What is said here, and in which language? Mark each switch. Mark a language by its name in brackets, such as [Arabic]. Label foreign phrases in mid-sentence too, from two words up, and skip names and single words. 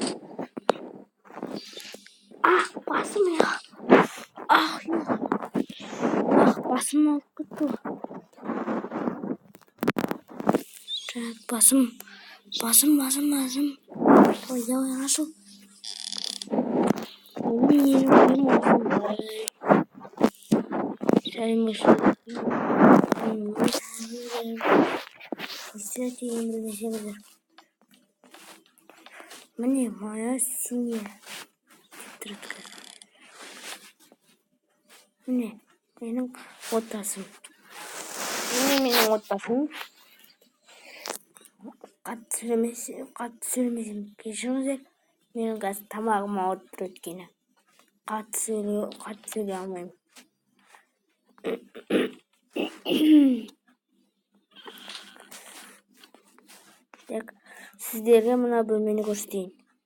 [Kazakh] Басым я. Басым алып кетті. Басым. Ой, давай ашу. [Russian] Мне моя семья. [Kazakh] Мне менің отбасым. Менің отбасым. Қатты сөйлемесем кешіріңіздер. Менің қазір тамағым ауырып тұр өйткені. Қатты сөйлей алмаймын. Так, сіздерге мына бөлмені көрсетейін.